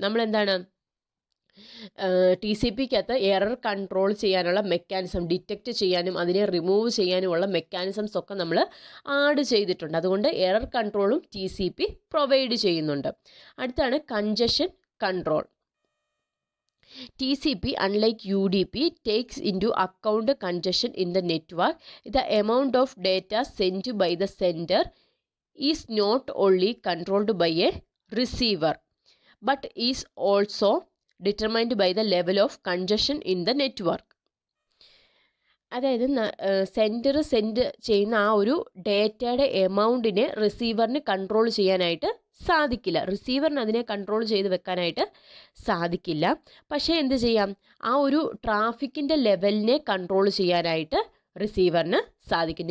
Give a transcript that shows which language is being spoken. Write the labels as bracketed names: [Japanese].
[Malayalam] നമ്മളെന്താണ് TCPക്കകത്ത് error control ചെയ്യാനുള്ള mechanism, detect ചെയ്യാനും അതിനെ റിമൂവ് ചെയ്യാനുമുള്ള മെക്കാനിസംസ് ഒക്കെ നമ്മൾ ആഡ് ചെയ്തിട്ടുണ്ട്. അതുകൊണ്ട് എറർ കൺട്രോളും TCP പ്രൊവൈഡ് ചെയ്യുന്നുണ്ട്. അടുത്താണ് congestion control. [English] TCP, unlike UDP, takes into account congestion in the network. The amount of data sent by the sender is not only controlled by a receiver, but is also determined by the level of congestion in the network. [Malayalam] അതായത് sender send ചെയ്യുന്ന ആ ഒരു ഡേറ്റയുടെ എമൗണ്ടിനെ റിസീവറിന് control ചെയ്യാനായിട്ട് സാധിക്കില്ല. റിസീവറിന് അതിനെ control ചെയ്ത് വെക്കാനായിട്ട് സാധിക്കില്ല. പക്ഷേ എന്ത് ചെയ്യാം, ആ ഒരു ട്രാഫിക്കിൻ്റെ ലെവലിനെ കൺട്രോൾ ചെയ്യാനായിട്ട് റിസീവറിന് സാധിക്കും.